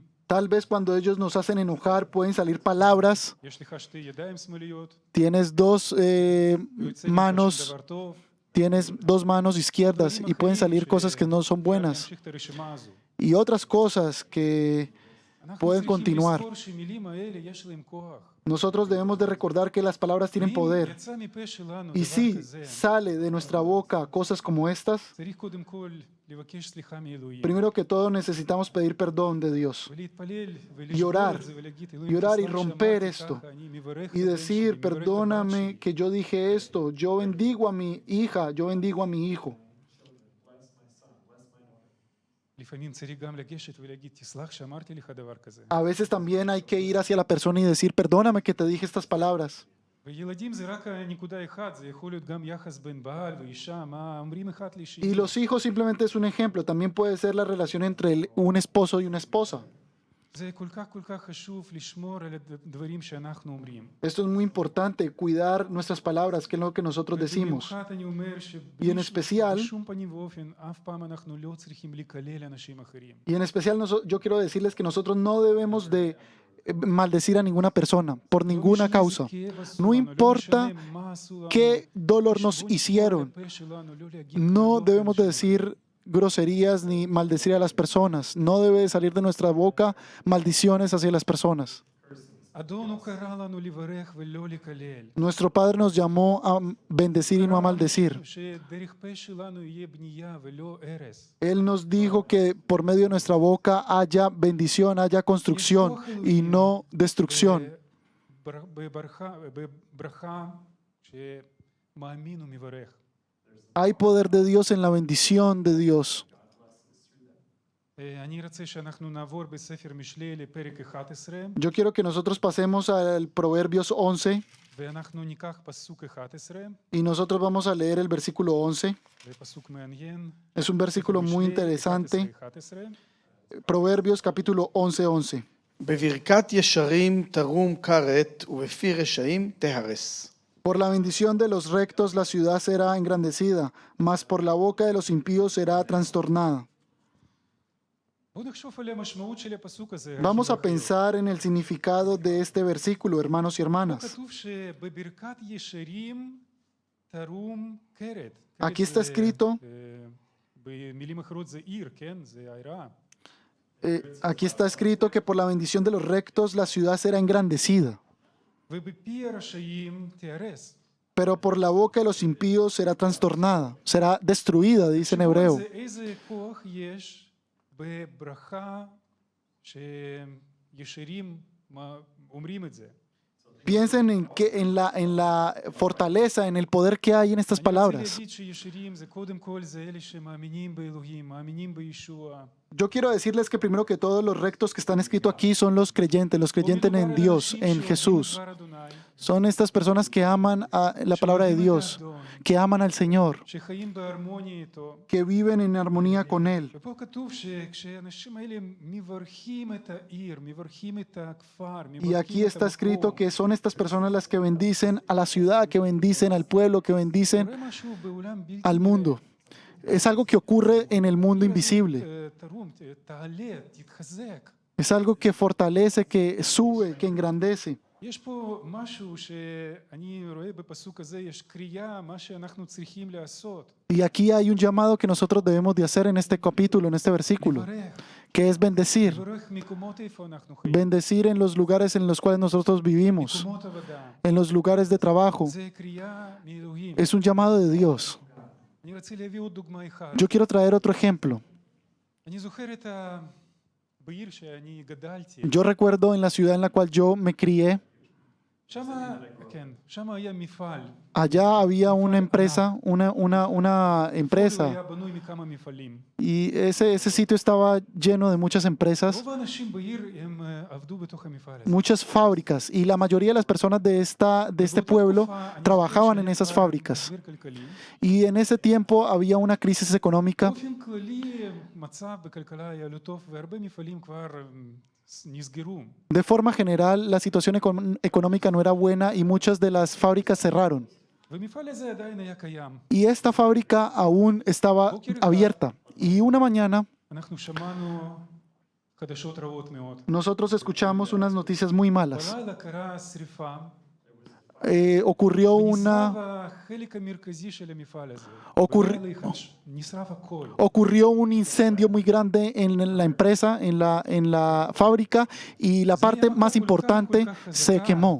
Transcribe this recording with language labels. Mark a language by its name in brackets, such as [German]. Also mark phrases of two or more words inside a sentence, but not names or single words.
[Spanish] Tal vez cuando ellos nos hacen enojar pueden salir palabras. [Hebrew] יש לך שתי ידיים שמאליות, [Spanish] Tienes dos [Hebrew] ויוצא ממך [Spanish] manos, [Hebrew] שום דבר טוב. [Spanish] tienes dos manos izquierdas y pueden salir cosas que no son buenas. [Hebrew] להמשיך את הרשימה הזו. [Spanish] Y otras cosas que [Hebrew] אנחנו [Spanish] pueden [Hebrew] צריכים [Spanish] continuar. [Hebrew] לזכור שמילים האלה יש להם כוח. [Spanish] Nosotros debemos de recordar que las palabras tienen [Hebrew] ואם [Spanish] poder. [Hebrew] יצא מפה שלנו [Spanish] Y [Hebrew] דבר [Spanish] si [Hebrew] כזה, [Spanish] sale de nuestra boca cosas como estas, [Hebrew] צריך קודם כל לבקש סליחה מאלוהים. [Spanish] primero que todo necesitamos pedir perdón de Dios. [Hebrew] ולהתפלל [Spanish] Y orar, [Hebrew] ולשבור את זה ולהגיד, [Spanish] y [Hebrew] אלוהים, [Spanish] orar y [Hebrew] תסלח [Spanish] romper [Hebrew] שאמרתי [Spanish] esto. [Hebrew] ככה, אני מברך את [Spanish] Y [Hebrew] הבן [Spanish] decir, [Hebrew] שלי, מברך את הבת [Spanish] perdóname [Hebrew] שלי. [Spanish] que yo dije esto, yo bendigo a mi hija, yo bendigo a mi hijo. [Hebrew] לפעמים צריך גם לגשת ולהגיד, תסלח שאמרתי לך דבר כזה. [Spanish] A veces también hay que ir hacia la persona y decir, perdóname que te dije estas palabras. [Hebrew] וילדים זה רק נקודה אחת, זה יכול להיות גם יחס בין בעל ואישה, מה אומרים אחד לשני. [Spanish] Y los hijos simplemente es un ejemplo, también puede ser la relación entre un esposo y una esposa. [Hebrew] זה כל כך חשוב לשמור על הדברים שאנחנו אומרים. [Spanish] Esto es muy importante, cuidar nuestras palabras, que es lo que nosotros decimos. [Hebrew] ובמיוחד אני אומר [Spanish] Y en especial- [Hebrew] שבשום פנים ואופן, אף פעם אנחנו לא צריכים לקלל אנשים אחרים. [Spanish] Y en especial yo quiero decirles que nosotros no debemos de maldecir a ninguna persona por [Hebrew] לא [Spanish] ninguna [Hebrew] משנה [Spanish] causa. [Hebrew] איזה כאב עשו [Spanish] No [Hebrew] לנו, [Spanish] importa [Hebrew] לא משנה מה עשו לנו, [Spanish] qué dolor nos [Hebrew] שבוא נשמור על [Spanish] hicieron. [Hebrew] הפה שלנו, לא להגיד [Spanish] No [Hebrew] קללות [Spanish] debemos de [Hebrew] לאנשים אחרים. [Spanish] decir groserías ni maldecir a las personas. No debe de salir de nuestra boca maldiciones hacia las personas. [Hebrew] אדון הוא קרא לנו לברך ולא לקלל. [Spanish] Nuestro Padre nos llamó a bendecir y no a maldecir. [Hebrew] שדרך פה שלנו יהיה בנייה ולא הרס. [Spanish] Él nos dijo que por medio de nuestra boca haya bendición, haya construcción y no destrucción. [Hebrew] בברכה שמאמין ומברך. [Spanish] Hay poder de Dios en la bendición de Dios. [Hebrew] אני רוצה שאנחנו נעבור בספר משלי לפרק 11, [Spanish] Yo quiero que nosotros pasemos al Proverbios 11 [Hebrew] ואנחנו ניקח פסוק 11, [Spanish] y nosotros vamos a leer el versículo 11. [Hebrew] זה פסוק מעניין. [Spanish] Es un versículo muy [Hebrew] משלי [Spanish] interesante. 11. Proverbios capítulo 11:11. [Hebrew] בברכת ישרים תרום כרת, ובפי רשעים תהרס. [Spanish] Por la bendición de los rectos la ciudad será engrandecida, mas por la boca de los impíos será trastornada. [Hebrew] בואו נחשוב על המשמעות של הפסוק הזה. [Spanish] Vamos a pensar en el significado de este versículo, hermanos y hermanas. [Hebrew] כתוב שבברכת ישרים תרום כרת. [Spanish] Aquí está escrito, [Hebrew] במילים אחרות זה עיר, כן? זה העיירה. [Spanish] aquí está escrito que por la bendición de los rectos la ciudad será engrandecida, [Hebrew] ובפי הרשעים תיהרס. [Spanish] pero por la boca de los impíos será trastornada, será destruida, dice en hebreo. [Hebrew] זה איזה כוח יש בברכה שישרים אומרים את זה. [Spanish] Piensen en la fortaleza, en el poder que hay en estas [Hebrew] אני רוצה [Spanish] palabras. [Hebrew] להגיד שישרים זה קודם כל זה אלה שמאמינים באלוהים, מאמינים בישוע. [Spanish] Yo quiero decirles que primero que todo los rectos que están escritos aquí son los creyentes en Dios, en Jesús. Son estas personas que aman a la palabra de Dios, que aman al Señor, [Hebrew] שחיים בהרמוניה איתו. [Spanish] que viven en armonía con Él. [Hebrew] ופה כתוב שכשאנשים האלה מברכים את העיר, מברכים את הכפר, [Spanish] Y aquí [Hebrew] מברכים את [Spanish] está escrito [Hebrew] המקום. [Spanish] que son estas personas las que bendicen a la ciudad, que bendicen al pueblo, que bendicen [Hebrew] קורה משהו בעולם בלתי [Spanish] al mundo. Es algo que ocurre en el mundo invisible. [Hebrew] תרום, תעלה, תתחזק. [Spanish] Es algo que fortalece, que sube, que engrandece. [Hebrew] יש פה משהו שאני רואה בפסוק הזה, יש קריאה, מה שאנחנו צריכים לעשות. [Spanish] Y aquí hay un llamado que nosotros debemos de hacer en este capítulo, en este versículo, [Hebrew] לברך, [Spanish] que es bendecir. [Hebrew] לברך מקומות איפה אנחנו חיים. [Spanish] Bendecir en los lugares en los cuales nosotros vivimos, [Hebrew] מקומות עבודה. [Spanish] en los lugares de trabajo. [Hebrew] זה קריאה מאלוהים. [Spanish] Es un llamado de Dios. [Hebrew] אני רוצה להביא עוד דוגמה אחת. [Spanish] Yo quiero traer otro ejemplo. [Hebrew] אני זוכר את בעיר שאני גדלתי. [Spanish] Yo recuerdo en la ciudad en la cual yo me crié, [Hebrew] כן, שם היה מפעל. [Spanish] allá había una empresa, una [Hebrew] הוא [Spanish] empresa, [Hebrew] היה בנוי מכמה מפעלים. [Spanish] y ese sitio estaba lleno de muchas empresas, [Hebrew] רוב האנשים בעיר הם עבדו בתוך המפעל הזה. [Spanish] muchas fábricas, y la mayoría de las personas de este pueblo trabajaban en esas fábricas. [Hebrew] משבר כלכלי. [Spanish] Y en ese tiempo había una crisis económica. [Hebrew] באופן כללי מצב בכלכלה היה לא טוב, והרבה מפעלים כבר נסגרו. [Spanish] De forma general, la situación económica no era buena y muchas de las fábricas cerraron. [Hebrew] והמפעל הזה עדיין היה קיים. [Spanish] Y esta fábrica aún estaba abierta. Y una mañana [Hebrew] אנחנו שמענו חדשות רעות מאוד. [Spanish] nosotros escuchamos unas noticias muy malas. [Hebrew] בלילה קרה שריפה. [Spanish] Ocurrió [Hebrew] ונשרף החלק המרכזי של המפעל הזה. [Spanish] ocurri- [Hebrew] בלילה אחד נשרף הכל. [Spanish] ocurrió un incendio muy grande en la empresa, en la fábrica, y la parte más importante se quemó.